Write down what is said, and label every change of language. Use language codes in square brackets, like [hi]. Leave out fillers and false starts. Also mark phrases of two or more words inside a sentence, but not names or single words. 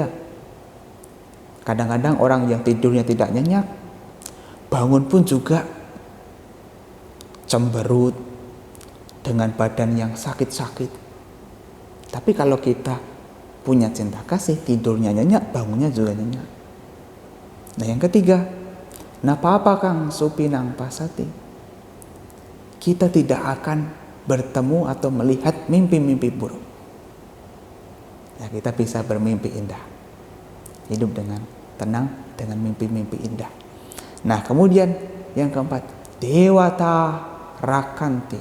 [id] Kadang-kadang orang yang tidurnya tidak nyenyak, bangun pun juga cemberut, dengan badan yang sakit-sakit. Tapi kalau kita punya cinta kasih, tidurnya nyenyak, bangunnya juga nyenyak. Nah, yang ketiga, [pi] napapa kang supinang pasati, [id] kita tidak akan bertemu atau melihat mimpi-mimpi buruk. Ya, kita bisa bermimpi indah, hidup dengan tenang dengan mimpi-mimpi indah. Nah, kemudian yang keempat, [pi] Dewata Rakanti.